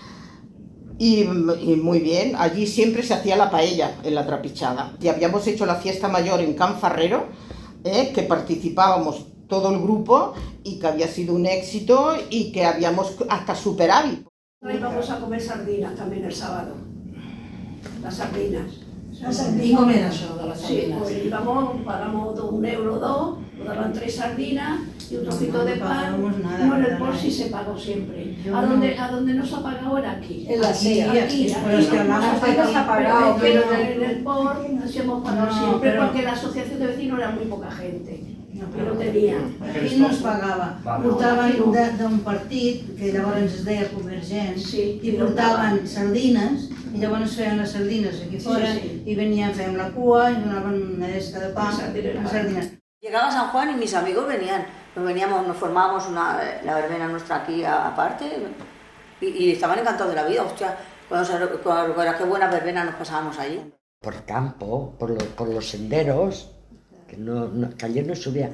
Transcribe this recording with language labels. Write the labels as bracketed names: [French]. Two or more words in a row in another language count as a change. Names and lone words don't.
[Spanish] Y muy bien, allí siempre se hacía la paella en la trapichada. Y habíamos hecho la fiesta mayor en Can Farrero, que participábamos todo el grupo y que había sido un éxito y que habíamos hasta superávit. Hoy vamos a comer sardinas también el sábado. Las sardinas. [Catalan] I com era això de les [Spanish] Sí, [Catalan] sardinas? [Spanish] pues íbamos, pagamos 1 euro o 2, nos daban 3 sardinas y un trocito de pan. No, en el POR sí se pagó siempre. A donde no se ha pagado era aquí. En la CIA. Pero es que hablamos de que se ha pagado, pero pero... en el POR sí hemos pagado No, siempre pero- porque la asociación de vecinos era muy poca gente. [Catalan] Però tenia. Aquí no es pagava. Portaven d'un partit, que llavors es deia Convergent, i portaven sardines, i llavors es feien les sardines aquí fora, i venien, fèiem la cua, i donaven una esca de pa, amb sardines. [Spanish] Llegaba San Juan y mis amigos venían, nos formábamos la verbena nuestra aquí aparte, y estaban encantados de la vida, hostia, qué buena verbena nos pasábamos allí. Por campo, por los senderos, que ayer no subía.